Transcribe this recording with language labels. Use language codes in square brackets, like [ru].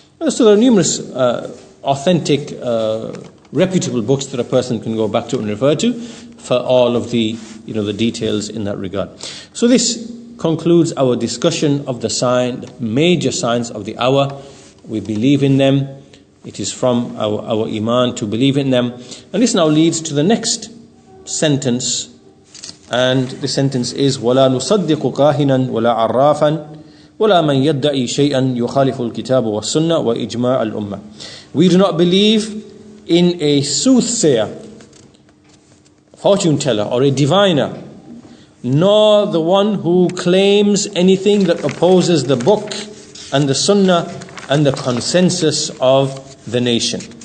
[en] So there are numerous authentic, reputable books that a person can go back to and refer to for all of the details in that regard. So this concludes our discussion of the major signs of the hour. We believe in them. It is from our iman to believe in them. And this now leads to the next sentence. And the sentence is [ar] وَلَا نُصَدِّقُ كَاهِنًا وَلَا عَرَّافًا وَلَا مَنْ يَدَّعِي شَيْئًا يُخَالِفُ الْكِتَابُ وَالسُّنَّةِ وَإِجْمَاعَ الْأُمَّةِ. [en] We do not believe in a soothsayer, fortune teller, or a diviner, nor the one who claims anything that opposes the book and the sunnah and the consensus of the nation.